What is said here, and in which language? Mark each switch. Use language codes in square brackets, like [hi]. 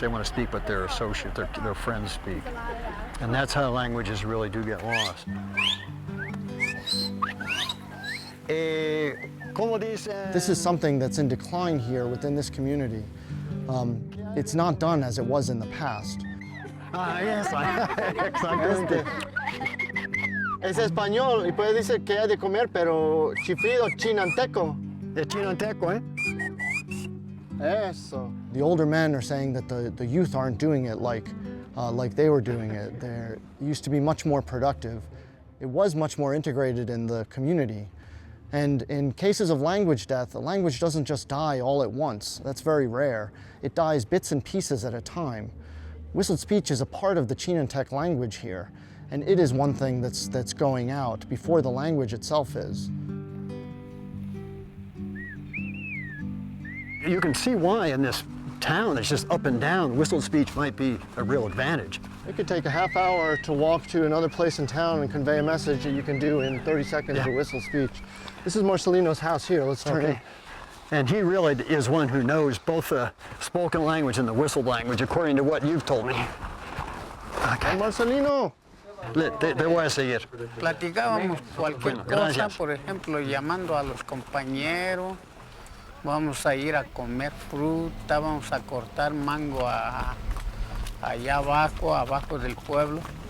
[en] They want to speak what their associate, their friends speak. And that's how languages really do get lost. This is something that's in decline here within this community. It's not done as it was in the past. Ah, yes, [es] exactamente. Es español y puede decir que hay de comer, pero chiflido chinanteco. De chinanteco, eh? Eso. [en] The older men are saying that the youth aren't doing it like they were doing it. It used to be much more productive. It was much more integrated in the community. And in cases of language death, the language doesn't just die all at once. That's very rare. It dies bits and pieces at a time. Whistled speech is a part of the Chinantec language here, and it is one thing that's going out before the language itself is. You can see why in this town that's just up and down, whistled speech might be a real advantage. It could take a half hour to walk to another place in town and convey a message that you can do in 30 seconds with whistle speech. This is Marcelino's house here. Let's turn in. And he really is one who knows both the spoken language and the whistled language, according to what you've told me. Okay. Marcelino. [es] Te voy a seguir. Platicábamos cualquier cosa, por ejemplo, llamando a los compañeros, vamos a ir a comer fruta, vamos a cortar mango allá abajo del pueblo.